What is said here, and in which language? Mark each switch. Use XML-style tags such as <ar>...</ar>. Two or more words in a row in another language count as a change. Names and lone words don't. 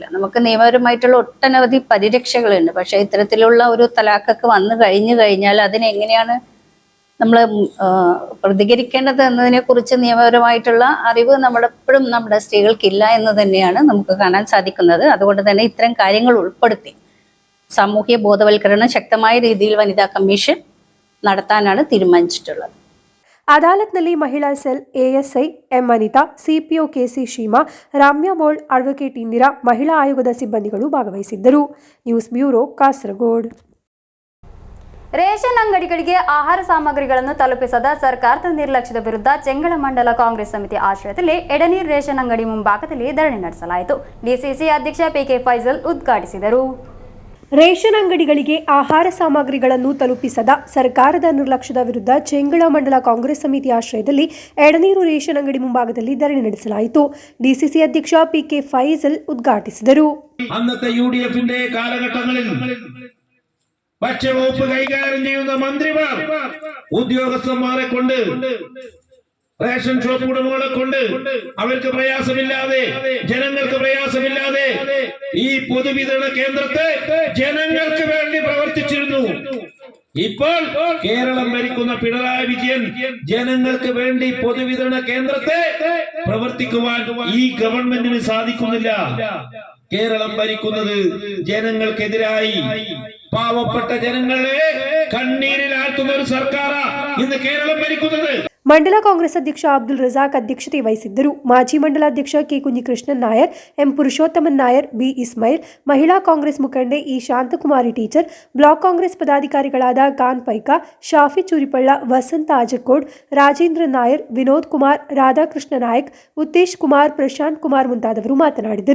<ml>നമുക്ക് നിയമപരമായിട്ടുള്ള ഒട്ടനവധി പരിരക്ഷകളുണ്ട്. പക്ഷേ ഇത്തരത്തിലുള്ള ഒരു തലാഖൊക്കെ വന്നു കഴിഞ്ഞാൽ അതിനെങ്ങനെയാണ് നമ്മൾ പ്രതികരിക്കേണ്ടത് എന്നതിനെ കുറിച്ച് നിയമപരമായിട്ടുള്ള അറിവ് നമ്മളെപ്പോഴും നമ്മുടെ സ്ത്രീകൾക്കില്ല എന്ന് തന്നെയാണ് നമുക്ക് കാണാൻ സാധിക്കുന്നത്. അതുകൊണ്ട് തന്നെ ഇത്തരം കാര്യങ്ങൾ ഉൾപ്പെടുത്തി സാമൂഹ്യ ബോധവൽക്കരണം ശക്തമായ രീതിയിൽ വനിതാ കമ്മീഷൻ നടത്താനാണ് തീരുമാനിച്ചിട്ടുള്ളത്.</ml> <kn>ಅದಾಲತ್ನಲ್ಲಿ ಮಹಿಳಾ ಸೆಲ್ ಎಎಸ್ಐ ಎಂ ಅನಿತಾ, ಸಿಪಿಒ ಕೆಸಿ ಶೀಮಾ, ರಾಮ್ಯಾ ಮೋಳ್, ಅಡ್ವೊಕೇಟ್ ಇಂದಿರಾ, ಮಹಿಳಾ ಆಯೋಗದ ಸಿಬ್ಬಂದಿಗಳು ಭಾಗವಹಿಸಿದ್ದರು.</kn> <en>news bureau, ಕಾಸರಗೋಡು.</en> <kn>ರೇಷನ್ ಅಂಗಡಿಗಳಿಗೆ ಆಹಾರ ಸಾಮಗ್ರಿಗಳನ್ನು ತಲುಪಿಸದ ಸರ್ಕಾರದ ನಿರ್ಲಕ್ಷ್ಯದ ವಿರುದ್ಧ ಚೆಂಗಳಮಂಡಲ ಕಾಂಗ್ರೆಸ್ ಸಮಿತಿ ಆಶ್ರಯದಲ್ಲಿ ಎಡನೀರು ರೇಷನ್ ಅಂಗಡಿ ಮುಂಭಾಗದಲ್ಲಿ ಧರಣಿ ನಡೆಸಲಾಯಿತು. ಡಿಸಿಸಿ ಅಧ್ಯಕ್ಷ ಪಿಕೆ ಫೈಜಲ್ ಉದ್ಘಾಟಿಸಿದರು. ರೇಷನ್ ಅಂಗಡಿಗಳಿಗೆ ಆಹಾರ ಸಾಮಗ್ರಿಗಳನ್ನು ತಲುಪಿಸದ ಸರ್ಕಾರದ ನಿರ್ಲಕ್ಷ್ಯದ ವಿರುದ್ಧ ಚೆಂಗಳಮಂಡಲ ಕಾಂಗ್ರೆಸ್ ಸಮಿತಿ ಆಶ್ರಯದಲ್ಲಿ ಎಡನೀರು ರೇಷನ್ ಅಂಗಡಿ ಮುಂಭಾಗದಲ್ಲಿ ಧರಣಿ ನಡೆಸಲಾಯಿತು. ಡಿಸಿಸಿ ಅಧ್ಯಕ್ಷ ಪಿಕೆ ಫೈಜಲ್ ಉದ್ಘಾಟಿಸಿದರು.</kn> <ml>അന്നത്തെ യുഡിഎഫിന്റെ കാലഘട്ടങ്ങളിൽ ഭക്ഷ്യവകുപ്പ് കൈകാര്യം ചെയ്യുന്ന മന്ത്രിമാർ ഉദ്യോഗസ്ഥന്മാരെ കൊണ്ട്,</ml> <en>ration shop</en> <ml>ഉടമകളെ കൊണ്ട് അവർക്ക് പ്രയാസമില്ലാതെ, ജനങ്ങൾക്ക് പ്രയാസമില്ലാതെ ഈ പൊതുവിതരണ കേന്ദ്രത്തെ ജനങ്ങൾക്ക് വേണ്ടി പ്രവർത്തിച്ചിരുന്നു. ഇപ്പോൾ കേരളം ഭരിക്കുന്ന പിണറായി വിജയൻ ജനങ്ങൾക്ക് വേണ്ടി പൊതുവിതരണ കേന്ദ്രത്തെ പ്രവർത്തിക്കുവാൻ ഈ ഗവൺമെന്റിന് സാധിക്കുന്നില്ല. കേരളം ഭരിക്കുന്നത് ജനങ്ങൾക്കെതിരായി പാവപ്പെട്ട ജനങ്ങളെ കണ്ണീരിലാഴ്ത്തുന്ന ഒരു സർക്കാരാ ഇന്ന് കേരളം ഭരിക്കുന്നത്.</ml> <kn>ಮಂಡಲ ಕಾಂಗ್ರೆಸ್ ಅಧ್ಯಕ್ಷ ಅಬ್ದುಲ್ ರಜಾಕ್ ಅಧ್ಯಕ್ಷತೆ ವಹಿಸಿದ್ದರು. ಮಾಜಿ ಮಂಡಲಾಧ್ಯಕ್ಷ ಕೆ ಕುಂಜಿಕೃಷ್ಣನ್ ನಾಯರ್, ಎಂ ಪುರುಷೋತ್ತಮನ್ ನಾಯರ್, ಬಿ ಇಸ್ಮಾಯಿಲ್, ಮಹಿಳಾ ಕಾಂಗ್ರೆಸ್ ಮುಖಂಡೆ ಇ ಶಾಂತಕುಮಾರಿ ಟೀಚರ್, ಬ್ಲಾಕ್ ಕಾಂಗ್ರೆಸ್ ಪದಾಧಿಕಾರಿಗಳಾದ ಖಾನ್ ಪೈಕಾ, ಶಾಫಿ ಚೂರಿಪಳ್ಳ, ವಸಂತ ಆಜಕೋಡ್, ರಾಜೇಂದ್ರ ನಾಯರ್, ವಿನೋದ್ ಕುಮಾರ್, ರಾಧಾಕೃಷ್ಣ ನಾಯಕ್, ಉತ್ತೇಶ್ ಕುಮಾರ್, ಪ್ರಶಾಂತ್ ಕುಮಾರ್ ಮುಂತಾದವರು ಮಾತನಾಡಿದರು.</kn>